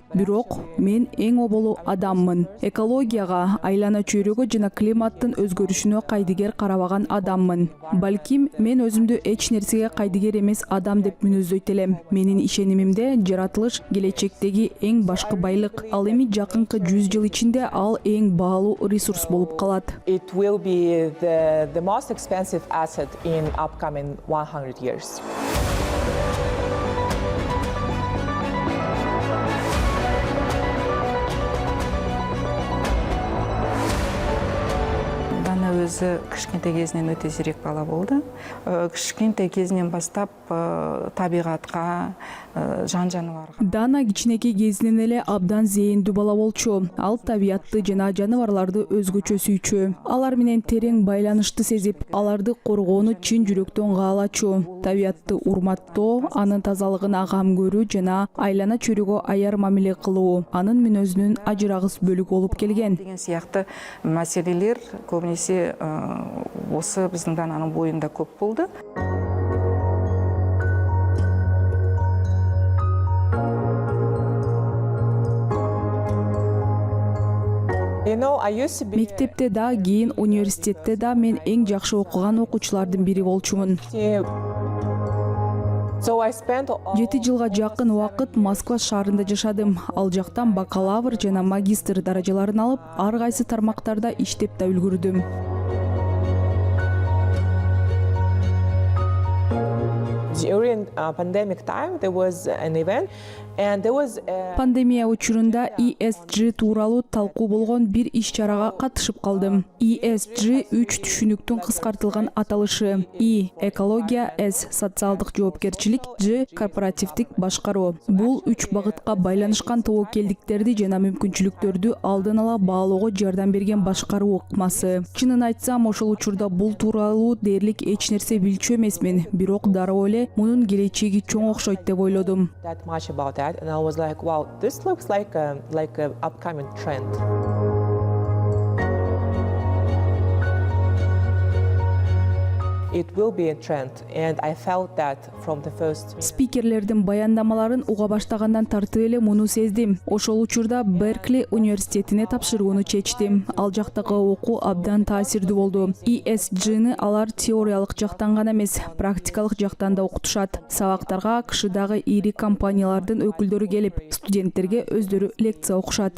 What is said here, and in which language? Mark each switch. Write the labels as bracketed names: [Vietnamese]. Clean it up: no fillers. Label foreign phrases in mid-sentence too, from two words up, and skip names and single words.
[Kyrgyz] Бирок мен эң оболу адаммын. Экологияга, айлана чөйрөгө жана климаттын өзгөрүшүнө кайдыгер карабаган адаммын. Балким мен өзүмдү эч нерсеге кайдыгер эмес адам деп мүнөздөйт элем. Менин ишенимимде жаратылыш келечектеги эң башкы байлык. Ал эми жакынкы 100 жыл ичинде ал эң баалуу ресурс болуп калат. [English] It will be the most expensive asset in upcoming 100 years. [Kazakh] Дана өзі кішкентай кезінен өте зерек бала болды. Кішкентай кезінен бастап табиғатқа, жан жануарға. [Kyrgyz] Дана кичинекей кезинен эле абдан зээндүү бала болчу. Ал табиятты жана жаныбарларды өзгөчө сүйчү. Алар менен терең байланышты сезип, аларды коргоону чын жүрөктөн каалачу. Табиятты урматтоо, анын тазалыгына кам көрүү жана айлана чөйрөгө аяр мамиле кылуу анын мүнөзүнүн ажырагыс бөлүгү болуп келген. [Kazakh] Деген сияқты мәселелер көбінесе осы біздің Дананың бойында көп болды. [Kyrgyz] Мектепте да, кийин университетте да мен эң жакшы окуган окуучулардын бири болчумун. 7 жылга жакын убакыт Москва шаарында жашадым. Ал жактан бакалавр жана магистр даражаларын алып, ар кайсы тармактарда иштеп да үлгүрдүм. [English] During pandemic time, there was an event, and there was [Kyrgyz] Пандемия учурунда ESG тууралуу талкуу болгон бир иш-чарага катышып калдым. ESG 3 түшүнүктүн кыскартылган аталышы. E – экология, S – социалдык жоопкерчилик, G – корпоративдик башкаруу. Бул 3 багытка байланышкан тобокелдиктерди жана мүмкүнчүлүктөрдү алдын ала баалоого жардам берген башкаруу ыкмасы. Чынын айтсам, ошол учурда бул тууралуу дээрлик эч нерсе билчү эмесмин. Бирок дароо эле мунун келечеги чоң окшойт деп ойлодум. [English] that much about that, and I was like, wow, this looks like a upcoming trend. It will be a trend, and I felt that from the first. [Kyrgyz] Спикерлердин баяндамаларын уга баштагандан тартып эле муну сездим. Ошол учурда Беркли университетине тапшырууну чечтим. Ал жактагы окуу абдан таасирдүү болду. ESG-ны алар теориялык жактан гана эмес, практикалык жактан да окутушат. Сабактарга КШдагы ири компаниялардын өкүлдөрү келип, студенттерге өздөрү лекция окушат.